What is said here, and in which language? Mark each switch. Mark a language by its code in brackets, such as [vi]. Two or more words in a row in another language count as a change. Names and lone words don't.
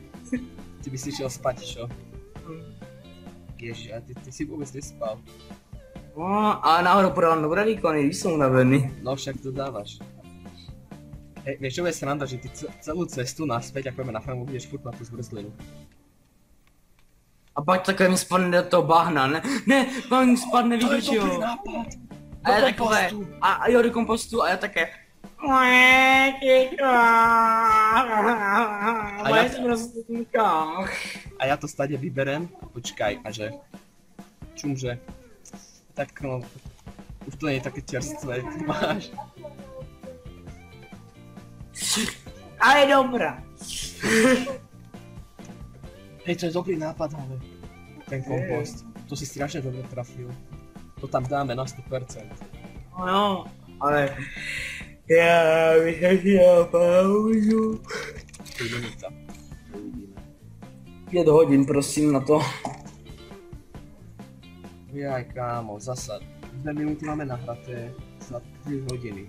[sk] Ty by si išiel spať, čo? Ježiš, a ty si vôbec nespal. A náhodou podal dobré výkony, když som unavený. No však to dávaš. Hej, vieš čo bude sranda, že ty celú cestu naspäť, ako ideme na farmu, budeš furt na tú zmrzlinu. [cs] A pak takhle mi spadne do toho bahna, ne, pak mi spadne, víš jo. nápad! A já takové, a jo, do kompostu a já také. [sk] A ja to stade vyberem, počkaj, a že... Čumže... Tak no... Už to nie je také čerstvé, ty máš. A je dobrá. Hej, to je dobrý nápad, ale... Ten kompost. To si strašne dobre trafil. To tam dáme na 100%. [cs] No, ale... Já bych chtěl pauzu. 3 minuta. Uvidíme. 5 hodin, prosím, na to. [sk] Jaj, kámo, zasa 2 minuty máme nahraté za 3 hodiny.